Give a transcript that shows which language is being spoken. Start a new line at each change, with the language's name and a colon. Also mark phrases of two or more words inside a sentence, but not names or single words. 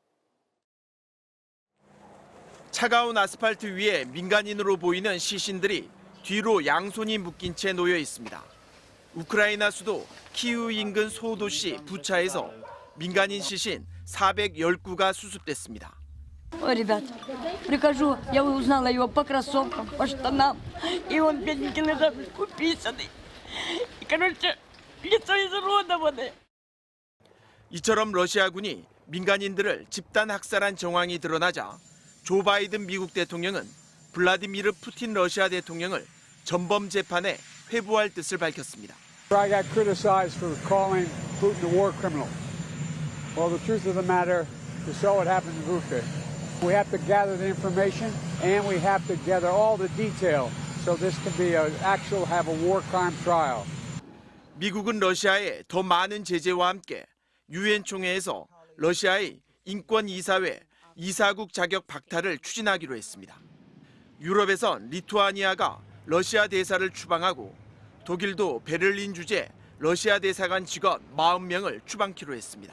Korean: 차가운 아스팔트 위에 민간인으로 보이는 시신들이 뒤로 양손이 묶인 채 놓여 있습니다. 우크라이나 수도 키이우 인근 소도시 부차에서 민간인 시신 419가 수습됐습니다.
Russian: Ребят, прихожу, я узнала его по кроссовкам, по штанам, и он бедненький лежал, уписанный. И, короче, лицо изуродованное.
Korean: 이처럼 러시아군이 민간인들을 집단 학살한 정황이 드러나자 조 바이든 미국 대통령은 블라디미르 푸틴 러시아 대통령을 전범 재판에 회부할 뜻을 밝혔습니다.
English: I got criticized for calling Putin a war criminal. Well, the truth of the matter is so what happened in Bucha. We have to gather the information and we have to gather all the detail so this can be have a war crime trial.
Korean: 미국은 러시아에 더 많은 제재와 함께 유엔 총회에서 러시아의 인권 이사회 이사국 자격 박탈을 추진하기로 했습니다. 유럽에선 리투아니아가 러시아 대사를 추방하고 독일도 베를린 주재 러시아 대사관 직원 40명을 추방키로 했습니다.